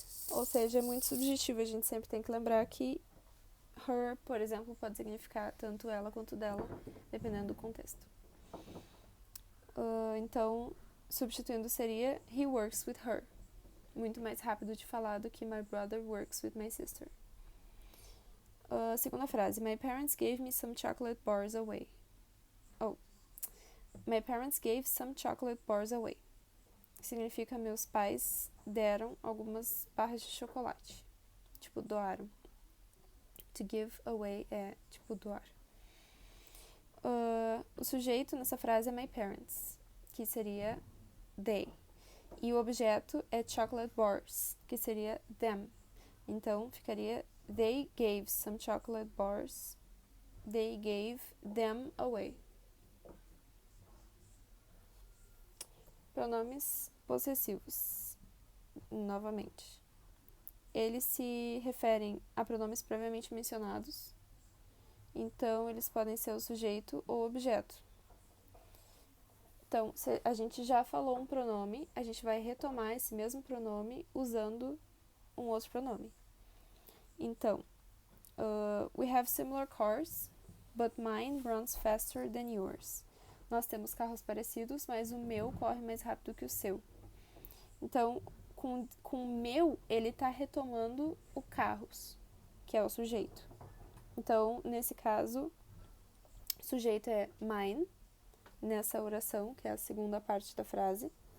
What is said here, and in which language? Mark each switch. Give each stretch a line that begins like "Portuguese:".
Portuguese: Ou seja, é muito subjetivo, a gente sempre tem que lembrar que her, por exemplo, pode significar tanto ela quanto dela, dependendo do contexto. Então, substituindo seria
English: he works with her.
Portuguese: Muito mais rápido de falar do que
English: my brother works with my sister.
Portuguese: Segunda frase.
English: My parents gave me some chocolate bars away. My parents gave some chocolate bars away.
Portuguese: Significa meus pais deram algumas barras de chocolate. Tipo, doaram.
English: To give away
Portuguese: é tipo doar. O sujeito nessa frase é
English: my parents,
Portuguese: que seria they. E o objeto é chocolate bars, que seria them. Então, ficaria
English: they gave some chocolate bars. They gave them away.
Portuguese: Pronomes possessivos. Novamente. Eles se referem a pronomes previamente mencionados. Então, eles podem ser o sujeito ou objeto. Então, se a gente já falou um pronome, a gente vai retomar esse mesmo pronome usando um outro pronome.
English: Então, we have similar cars, but mine runs faster than yours.
Portuguese: Nós temos carros parecidos, mas o meu corre mais rápido que o seu. Então, com o meu, ele está retomando o carros, que é o sujeito. Então, nesse caso, o sujeito é mine, nessa oração, que é a segunda parte da frase.